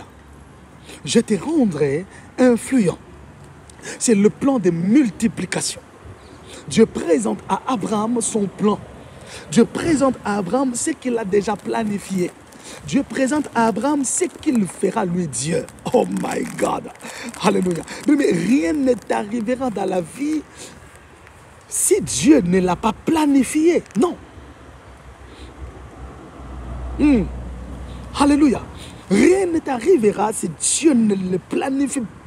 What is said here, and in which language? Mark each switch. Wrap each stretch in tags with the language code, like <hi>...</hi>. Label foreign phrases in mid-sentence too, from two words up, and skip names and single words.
<fr>Je te rendrai influent. C'est le plan de multiplication. Dieu présente à Abraham son plan. Dieu présente à Abraham ce qu'il a déjà planifié. Dieu présente à Abraham ce qu'il fera lui Dieu.</fr> <en>Oh my God.</en> <fr>Alléluia. Mais rien ne t'arrivera dans la vie si Dieu ne l'a pas planifié. Non. Alléluia. Rien ne t'arrivera si Dieu ne le planifie pas.</fr>